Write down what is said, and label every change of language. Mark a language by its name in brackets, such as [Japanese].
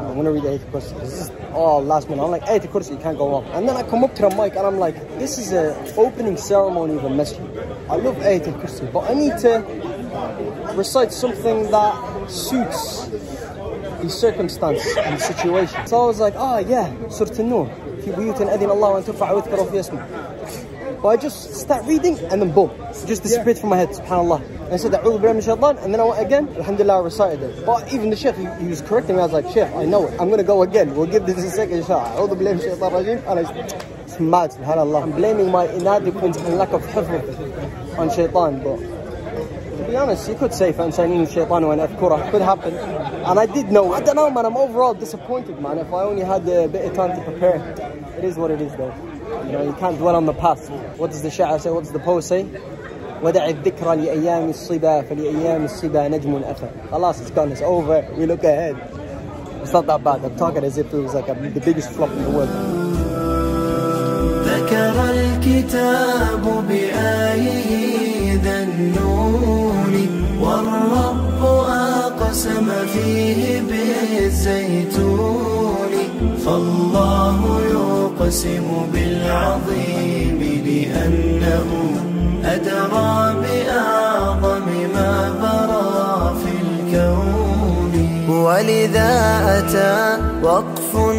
[English] I'm gonna read the Ayatul Kursi. This is all last minute. I'm like, Ayatul Kursi, you can't go wrong. And then I come up to the mic and I'm like, this is an opening ceremony of a masjid. I love Ayatul Kursi, but I need to recite something that suits the circumstance and the situation. So I was like, yeah, Surah An-Nur. [Arabic] في بيوت أذن الله أن ترفع ويذكر فيها اسمه. [English] But I just start reading and then boom, it just disappeared from my head, subhanAllah. And I said, [Arabic] A'udhu billahi min shaitan, [English] and then I went again, alhamdulillah, I recited it. But even the Sheikh, he was correcting me. I was like, Sheikh, I know it. I'm going to go again. We'll give this a second shot. [Arabic] A'udhu billahi min shaitan rajim. [English] And it's mad, subhanAllah. I'm blaming my inadequacy and lack of hifz on shaitan, but to be honest, you could say [Arabic] فَأَنْسَانِينُ الشَّيْطَانُ وَأَنْ أَذْكُرَهُ. [English] Could happen. And I did know. I don't know, man. I'm overall disappointed, man. If I only had a bit of time to prepare. It is what it is, though. You know, you can't dwell on the past. What does the Sha'ar say? What does the poet say? [Arabic] وَدَعِ الذِّكْرَ لِأَيَّامِ الصِّبَا فَلِأَيَّامِ الصِّبَا نَجْمٌ أَثَرٌ. [English] Alas, it's gone. It's over. We look ahead. It's not that bad. I'm talking as if it was like the biggest flop in the world. [Arabic] ذكر الكتاب بآيه ذا النون والرب أقسم فيه بالزيتون فالله يقسم بالعظيم لأنه أدرى بأعظم ما برى في الكون ولذا أتى وقف